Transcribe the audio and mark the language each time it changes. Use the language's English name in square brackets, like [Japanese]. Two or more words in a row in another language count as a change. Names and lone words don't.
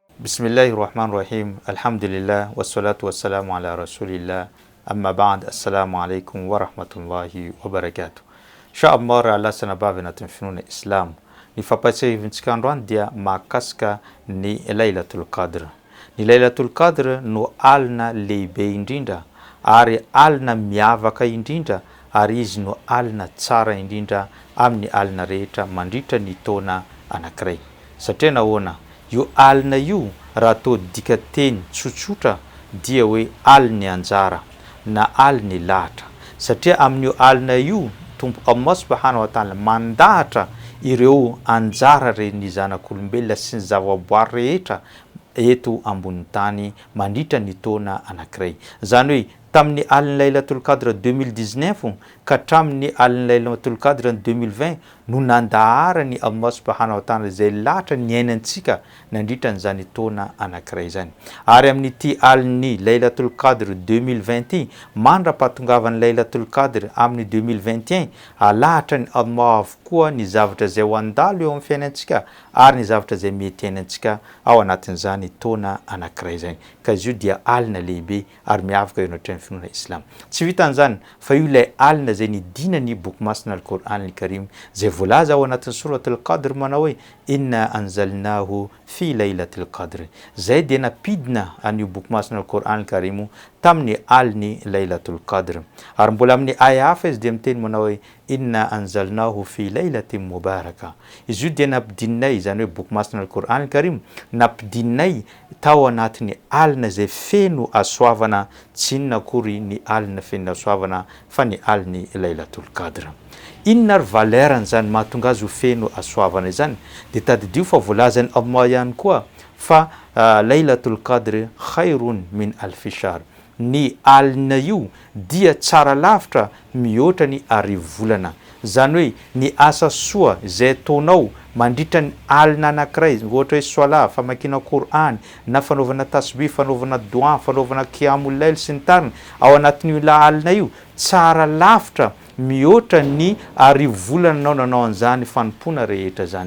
[Arabic] بسم الله الرحمن الرحيم. الحمد لله والصلاة والسلام على رسول الله. أما بعد. السلام عليكم ورحمة الله وبركاته. [Malagasy] Inshallah Allah sanabavy anatin'ny finoana Islam. Ny fampatsiavintsika androany dia mahakasika ny Lailatul Qadr. Ny Lailatul Qadr no alina lehibe indrindra ary alina miavaka indrindra ary izy no alina tsara indrindra amin'ny alina rehetra mandritra ny taona anankiray. Satria nahoana io alina io raha atao dika teny tsotsotra dia hoe aliny anjara na aliny lahatra, satria amin'io alina io Tompo Allah [Arabic] سبحانه وتعالى [Malagasy] mandahatra ireo anjara ren'ny zanak'olombelona sy ny zavaboary rehetra eto ambony tany mandritra ny taona anankiray. Zany hoe tamin'ny alina Lailatul Qadr 2019 ka hatramin'ny alina Lailatul Qadr 2020 no nandaharany Allah [Arabic] سبحانه وتعالى [Malagasy] zay lahatra ny ainantsika nandritra n'izany taona anankiray zany. Ary amin'ity aliny Lailatul Qadr 2020 mandra-patongavany Lailatul Qadr amin'ny 2021 alahatra ny Allah avokoa ny zavatra zay ho andalo eo amin'ny fiainantsika ary ny zavatra zay mety ainantsika ao anatin'izany taona anankiray zany. Ka izy io dia alina lehibe ary miavaka eo anatin'ny finoana Islam. Tsy vitan'izany fa io ilay alina zay nidinany boky masina al-Qur'an al-Karim zay voalaza ao anatin'ny suratul Qadr manao hoe [Arabic] إنا أنزلناه في ليلة القدر. [Malagasy] Zay dia napidina an'io boky masina al-Qur'an al-Karim tamin'ny aliny Lailatul Qadr. Ary mbola amin'ny aya hafa izy dia miteny manao hoe [Arabic] إنا أنزلناه في ليلة مباركة. [Malagasy] Izy io dia nampidinay, zany hoe boky masina al-Qur'an al-Karim nampidinay tao anatin'ny alina zay feno asoavana, tsy inona akory ny alina feno asoavana fa ny aliny Lailatul Qadr. Inona ary valerany zany mahatonga azy ho feno asoavana izany? Dia tadidio fa voalazany Allah ihany koa fa [Arabic] ليلة القدر خير من ألف شهر. [Malagasy] Ny alina io dia tsara lavitra mihoatra ny arivo volana. Zany hoe ny asa soa zay ataonao mandritra ny alina anankiray, ohatra hoe soala, famakiana Qur'an, na fanaovana tasbih, fanaovana dua, fanaovana [Arabic] قيام الليل [Malagasy] sy ny tariny ao anatin'io alina io, tsara lavitra mihoatra ny arivo volana anao nanao an'izany fanompona rehetra zany.